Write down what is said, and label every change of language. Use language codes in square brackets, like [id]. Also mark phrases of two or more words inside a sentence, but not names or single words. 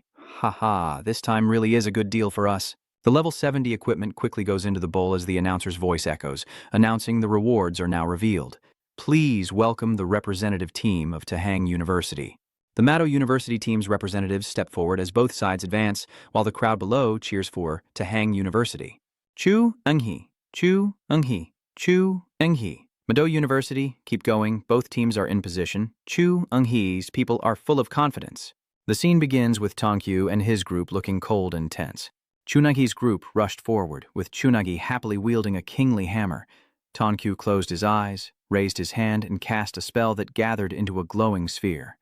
[en] Ha ha, this time really is a good deal for us. The level 70 equipment quickly goes into the bowl as the announcer's voice echoes, announcing the rewards are now revealed. Please welcome the representative team of Tahang University. The Mado University team's representatives step forward as both sides advance, while the crowd below cheers for Tahang University. Chu Eng-hee, Chu Eng-hee, Chu Eng-hee. Mado University, keep going, both teams are in position. Chu Eng-hee's people are full of confidence. The scene begins with Tongkyu and his group looking cold and tense. Chunagi's group rushed forward, with Chunagi happily wielding a kingly hammer. Tonkyu closed his eyes, raised his hand, and cast a spell that gathered into a glowing sphere.